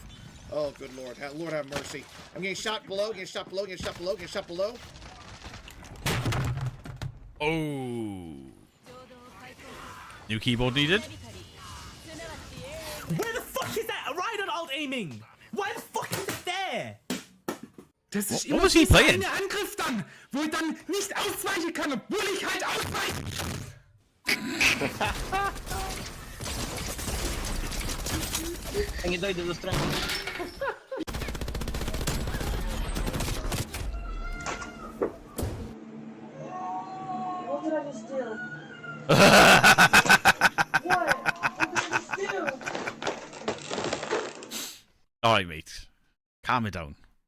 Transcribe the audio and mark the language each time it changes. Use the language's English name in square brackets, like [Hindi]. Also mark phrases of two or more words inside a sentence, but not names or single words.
[English] Oh, good lord. Lord have mercy. I'm getting shot below, getting shot below, getting shot below, getting shot below. Oh. New keyboard needed? Where the fuck is that? Right on alt aiming! Why the fuck is it there? [German] Das ist [English] What [German] immer [English] was he [German] dieser [English] playing? [German] eine Angriff dann, wo ich dann nicht ausweichen kann, obwohl ich halt ausweiche. En je dojde do strany. [English] What did I just do? What? What did I just do? Alright, mate. Calm it down.